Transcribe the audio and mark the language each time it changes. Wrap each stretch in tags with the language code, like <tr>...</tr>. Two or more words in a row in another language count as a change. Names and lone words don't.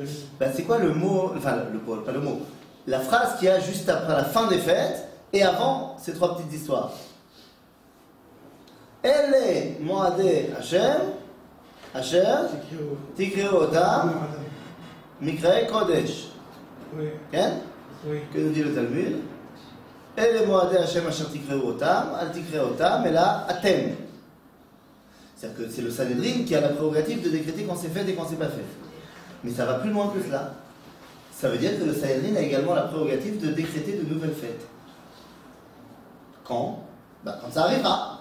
<fr>C'est quoi le mot, enfin pas le mot, la phrase qu'il y a juste après la fin des fêtes et avant ces 3 petites histoires?</fr> <he>אלה מועדי השם, אשר, תקראו אותם, מקרא קודש.</he> <fr>Oui, Hein? oui. Que nous dit le Talmud?</fr> <he>אלה מועדי השם, אשר תקראו אותם, אל תקראו אותם,</he> <fr>et là, Atem. C'est-à-dire que c'est le Sanhedrin qui a la prérogative de décréter quand c'est fait et quand c'est pas fait. Mais ça va plus loin que cela. Ça veut dire que le Sanhedrin a également la prérogative de décréter de nouvelles fêtes. Quand? Quand ça arrivera.</fr>